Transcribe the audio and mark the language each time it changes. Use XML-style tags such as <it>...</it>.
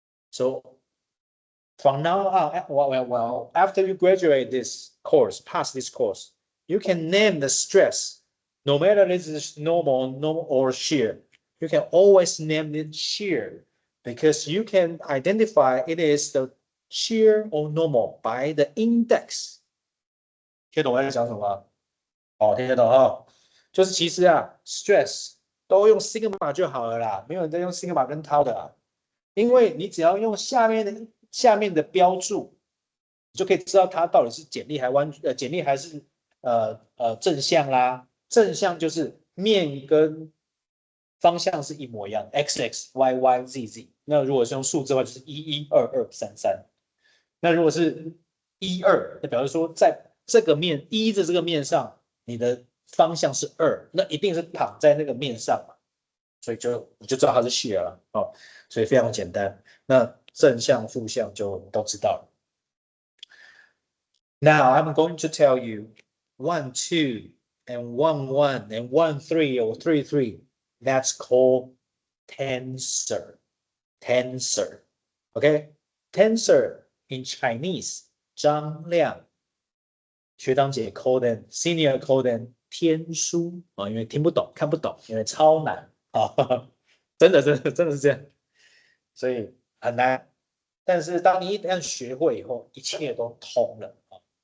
<en>So from now on, well, after you graduate this course, pass this course, you can name the stress, no matter this is normal or shear. You can always name it shear because you can identify it is the shear or normal by the index.</en> <zh>听懂我在讲什么？哦，听得懂哈？就是其实啊 ，stress 都用 sigma 就好了啦，没有人在用 sigma 跟 tau 的啦，因为你只要用下面的标注，你就可以知道它到底是简力还是正向啦。正向就是面跟方向是一模一样 ，x x y y z z。那如果是用数字的话，就是1 1 2 2 3 3。那如果是1 2，那表示说在这个面1的这个面上，你的方向是2，那一定是躺在那个面上嘛，所以你就知道它是 shear 了哦，所以非常简单。那正向、负向就都知道了。</zh> <en>Now I'm going to tell you 1 2 and 1 1 and 1 3 or 3 3. That's called tensor. Tensor. Okay? Tensor in Chinese, 张量。</en> <zh>学长姐</zh> <en>call them, senior call them</en> <zh>天书啊，因为听不懂、看不懂，因为超难啊，真的是这样，所以很难。但是当你一旦学会以后，一切都通了啊！</zh>